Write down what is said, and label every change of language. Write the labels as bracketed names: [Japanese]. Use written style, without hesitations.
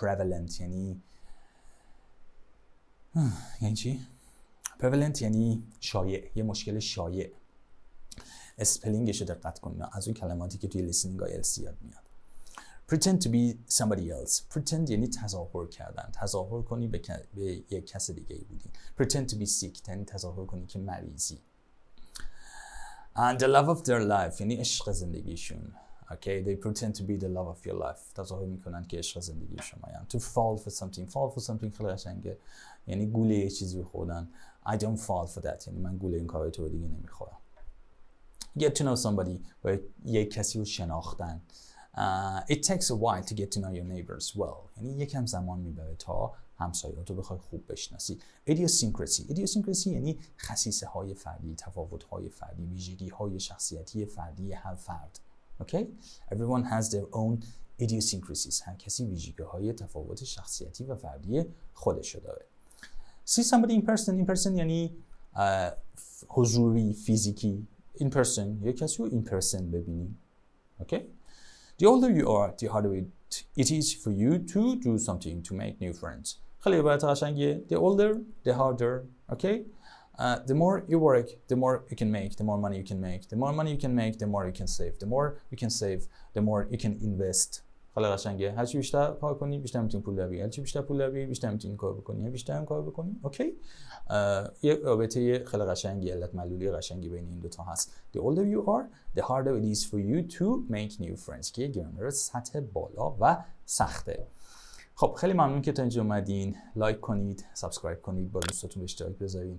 [Persian] Prevalent یعنی چی؟ Prevalent یعنی شایع، یه مشکل شایع. اسپلینگش رو دقت کنید، از اون کلماتی که توی لیسنینگ آیلتس یاد میاد. [English] Pretend to be somebody else. [Persian] Pretend یعنی تظاهر کردن. تظاهر کنی به یک کس دیگه ای بودی. [English] Pretend to be sick [Persian] یعنی تظاهر کنی که مریضی. [English] And the love of their life [Persian] یعنی عشق زندگیشون. [English] Okay, they pretend to be the love of your life. [Persian] تظاهر میکنن که عشق زندگی شما یعنی. [English] To fall for something. Fall for something [Persian] خیلی قشنگه. یعنی گوله یه چیزی رو خوردن. [English] I don't fall for that. [Persian] یعنی من گوله این کارو تو دیگه نمیخورم. [English] Get to know somebody [Persian] و یک کسی رو شناختن. [English] It takes a while to get to know your neighbors well. [Persian] یعنی یکم زمان میبره تا همسایه‌تو بخوای خوب بشناسی. Idiosyncrasy یعنی خصیصه های فردی، تفاوت های فردی، ویژگی های شخصیتی فردی هر فرد. [English] Okay? Everyone has their own idiosyncrasies. [Persian] هر کسی ویژگی های تفاوت شخصیتی و فردی خودشو داره. [English] See somebody in person. [Persian] In person یعنی حضوری، فیزیکی. In person یک کسی رو in person ببینی. Okay? [English] The older you are, the harder it is for you to do something to make new friends. [Persian] خیلی عبارت قشنگیه. [English] The older, the harder. Okay? The more you work, the more you can make, the more money you can make. The more money you can make, the more you can save. The more you can save, the more you can invest. [Persian] خیلی قشنگه. هرچی بیشتر کار کنی، بیشتر میتونی پول در بیاری. هرچی بیشتر پول در بیاری، بیشتر میتونی کار بکنی. بیشتر هم کار بکنی. اوکی؟ یه رابطه خیلی قشنگی، علت معلولی قشنگی بین این دو تا هست. [English] The older you are, the harder it is for you to make new friends. [Persian] که گرامر سطح بالا و سخته. خب خیلی ممنون که تا اینجا اومدین. لایک کنید، سابسکرایب کنید، با دوستاتون به اشتراک بذارین.